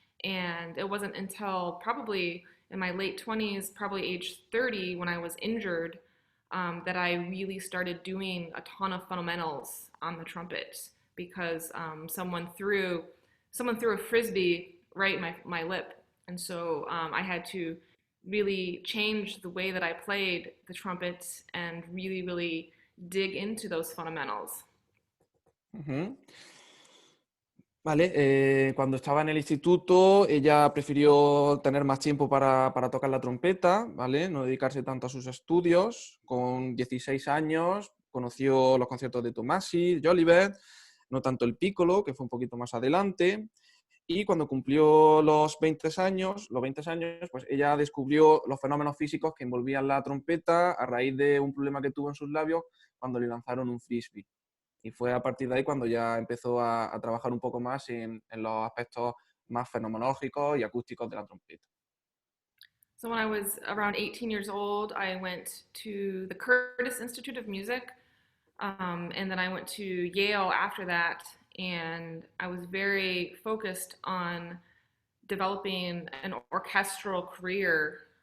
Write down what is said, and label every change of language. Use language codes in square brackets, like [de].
[en] And it wasn't until probably in my late 20s, probably age 30, when I was injured, that I really started doing a ton of fundamentals on the trumpet because someone threw a frisbee right in my lip, and so I had to really change the way that I played the trumpet and really dig into those fundamentals. Ujú. [es] Vale, cuando estaba en el instituto, ella prefirió tener más tiempo para tocar la trompeta, ¿vale? No dedicarse tanto a sus estudios. Con 16 años conoció los conciertos de Tomasi, Jolivet, no tanto el piccolo, que fue un poquito más adelante. Y cuando cumplió los 20 años, pues ella descubrió los fenómenos físicos que envolvían la trompeta a raíz de un problema que tuvo en sus labios cuando le lanzaron un frisbee. Y fue a partir de ahí cuando ya empezó a trabajar un poco más en los aspectos más fenomenológicos y acústicos de la trompeta. [en] So when I was around 18 years old, I went to the Curtis Institute of Music, and then I went to Yale after that, and I was very focused on developing an orchestral career.